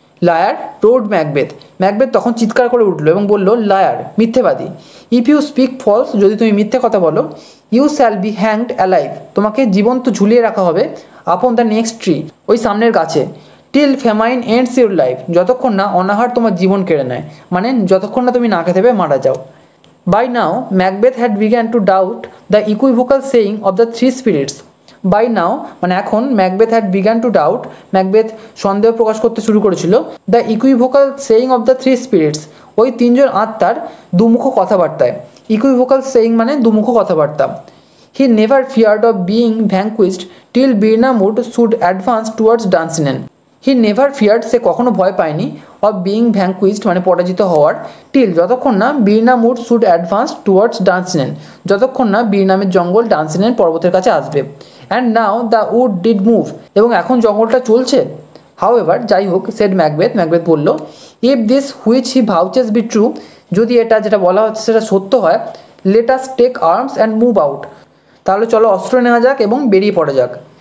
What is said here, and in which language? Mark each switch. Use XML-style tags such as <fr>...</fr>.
<en>liar roared</en> <bn>Macbeth. Macbeth তখন চিৎকার করে উঠল এবং বলল, liar, মিথ্যেবাদী।</bn> <en>if you speak false,</en> <bn>যদি তুমি মিথ্যে কথা বলো,</bn> <en>you shall be hanged alive,</en> <bn>তোমাকে জীবন্ত ঝুলিয়ে রাখা হবে,</bn> <en>upon the next tree,</en> <bn>ওই সামনের গাছে,</bn> <en>till famine ends your life,</en> <bn>যতক্ষণ না অনাহার তোমার জীবন কেড়ে নেয়, মানে যতক্ষণ না তুমি না খেতে পেয়ে মারা যাও।</bn> <en>By now, Macbeth had begun to doubt the equivocal saying of the three spirits. By now,</en> <bn>মানে এখন,</bn> <en>Macbeth had begun to doubt,</en> <bn>Macbeth সন্দেহ প্রকাশ করতে শুরু করেছিল,</bn> <en>the equivocal saying of the three spirits,</en> <bn>ওই তিনজন আত্মার দুমুখ কথাবার্তায়।</bn> <en>Equivocal saying</en> <bn>মানে দুমুখ কথাবার্তা।</bn> <en>He never feared of being vanquished till Birnamwood should advance towards Dunsinane. He never feared,</en> <bn>সে কখনো ভয় পায়নি,</bn> <en>of being vanquished</en> <bn>মানে পরাজিত হওয়ার, টিল যতক্ষণ না বীরনামউড</bn> <en>should advance towards Dunsinane,</en> <bn>যতক্ষণ না বীরনামের জঙ্গল ডান্সিনেন পর্বতের কাছে আসবে।</bn> <en>and now the wood did move,</en> <bn>এবং এখন জঙ্গলটা চলছে।</bn> <en>however,</en> <bn>যাই হোক,</bn> <en>said Macbeth,</en> <bn>ম্যাকবেথ বলল,</bn> <en>if this which he vouches be true,</en> <bn>যদি এটা যেটা বলা হচ্ছে সেটা সত্য হয়,</bn> <en>let us take arms and move out,</en> <bn>তাহলে চলো অস্ত্র নেওয়া যাক এবং বেরিয়ে পড়া যাক।</bn>